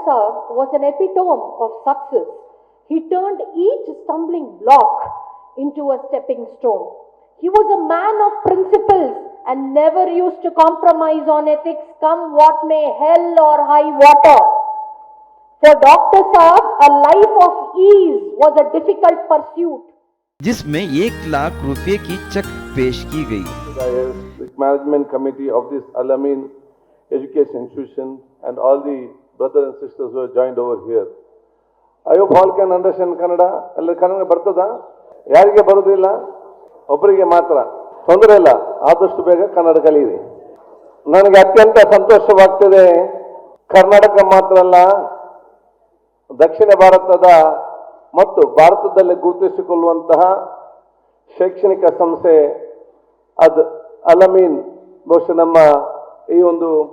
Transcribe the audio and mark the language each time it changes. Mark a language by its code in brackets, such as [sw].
[en] Saab was an epitome of success. He turned each stumbling block into a stepping stone. He was a man of principles and never used to compromise on ethics, come what may, hell or high water. For Dr. Saab, a life of ease was a difficult pursuit. [hi] जिसमें 1 लाख रुपए की check पेश की गई। [en] The management committee of this Al-Amin education institution and all the brothers and sisters who have joined over here. I hope all can understand Kannada. [kn] ಎಲ್ಲ ಕನ್ನಡ ಬರ್ತದಾ? ಯಾರಿಗೆ ಬರುವುದಿಲ್ಲ? ಒಬ್ಬರಿಗೆ ಮಾತ್ರ. ತೊಂದರೆ ಇಲ್ಲ, ಆದಷ್ಟು ಬೇಗ ಕನ್ನಡ ಕಲಿಯಿರಿ. ನನಗೆ ಅತ್ಯಂತ ಸಂತೋಷವಾಗ್ತದೆ, ಕರ್ನಾಟಕ ಮಾತ್ರ ಅಲ್ಲ, ದಕ್ಷಿಣ ಭಾರತದ ಮತ್ತು ಭಾರತದಲ್ಲಿ ಗುರುತಿಸಿಕೊಳ್ಳುವಂತಹ ಶೈಕ್ಷಣಿಕ ಸಂಸ್ಥೆ ಅದು ಅಲ್-ಅಮೀನ್ ಬಹುಶಃ ನಮ್ಮ ಈ ಒಂದು